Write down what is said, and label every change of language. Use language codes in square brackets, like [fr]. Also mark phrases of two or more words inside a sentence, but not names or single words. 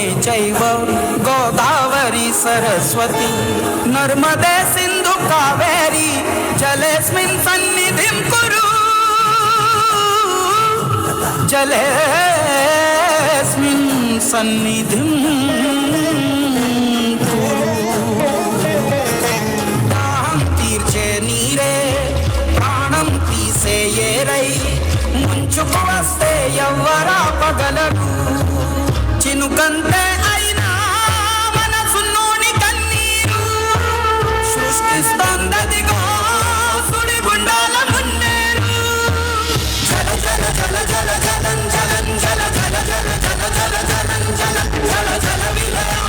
[sa] चैव गोदावरी सरस्वती नर्मदे सिंधु कावेरी जलेऽस्मिन् सन्निधिं कुरु, जलेऽस्मिन् सन्निधिं कुरु. [te] దాహం తీర్చే నీరే ప్రాణం తీసే ఏరై ముంచుకు వస్తే ఎవ్వరా పగలరు. చినుకంతే అయినా మనసులోని కన్నీరు సృష్టిస్తోందదిగో సుడి గుండాల మున్నేరు. జల జల జల జల జలం జలం జల జల జల జల జల జలం జల జల జల విలయం.